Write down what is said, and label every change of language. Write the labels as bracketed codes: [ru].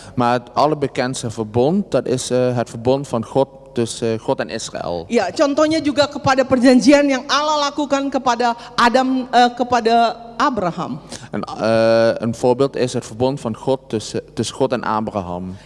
[nl] Maar het allerbekendste verbond, dat is het verbond van God tussen God en Israël. [id] Ya, contohnya juga kepada perjanjian yang Allah lakukan kepada kepada Abraham. [nl] Een voorbeeld is het verbond van God tussen God en Abraham.